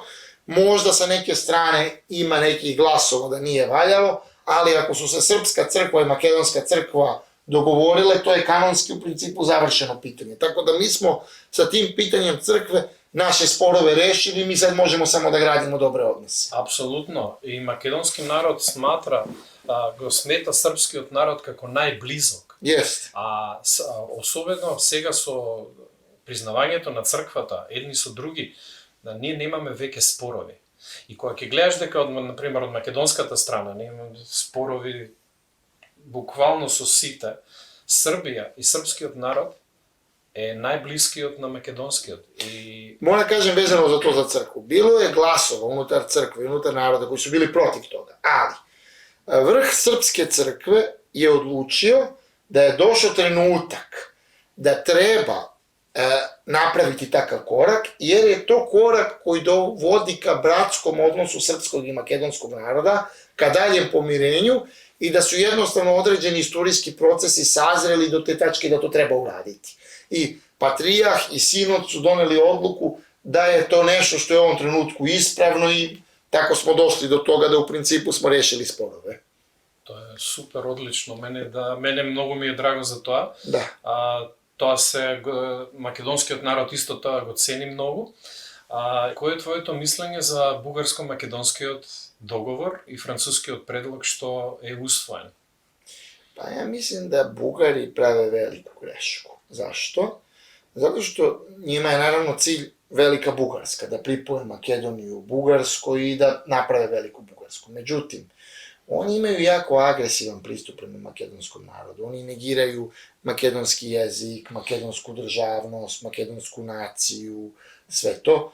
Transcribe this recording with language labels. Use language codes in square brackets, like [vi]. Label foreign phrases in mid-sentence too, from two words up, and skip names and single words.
[sr] Možda sa neke strane ima nekih glasova da nije valjalo, ali ako su se Srpska crkva i Makedonska crkva dogovorile, to je kanonski u principu završeno pitanje. Tako da mi smo sa tim pitanjem crkve naše sporove rešili i mi sad možemo samo da gradimo dobre odnose. Apsolutno. I makedonski narod smatra [mk] го смета српскиот народ како најблизок. [sr] Jest. [mk] Особено сега со признавањето на црквата едни со други, да ние немаме веќе спорови. И кога ќе гледаш дека например од македонската страна немаме спорови буквално со сите, Србија и српскиот народ е најблискиот на македонскиот. [sr] Мора да кажем везано за тоа за цркву. Било е гласова унутар цркве, унутар народа кои су били против тога, али vrh Srpske crkve je odlučio da je došao trenutak da treba napraviti takav korak, jer je to korak koji dovodi ka bratskom odnosu srpskog i makedonskog naroda, ka daljem pomirenju i da su jednostavno određeni istorijski procesi sazreli do te tačke da to treba uraditi. I Patrijah i Sinod su doneli odluku da je to nešto što je u ovom trenutku ispravno i tako smo došli do toga da u principu smo rešili sporove. To je super, odlično. [mk] Мене многу ми е драго за тоа. Да. македонскиот народ исто тоа го цени многу. Кој е твоето мислење за бугарско-македонскиот договор и францускиот предлог што е усвоен? [sr] Па ја мислим да Бугари праве велику грешку. Зашто? Zato što njima je naravno cilj velika Bugarska, da pripoje Makedoniju Bugarskoj i da naprave veliku Bugarsku. Međutim, oni imaju jako agresivan pristup prema makedonskom narodu. Oni negiraju makedonski jezik, makedonsku državnost, makedonsku naciju, sve to.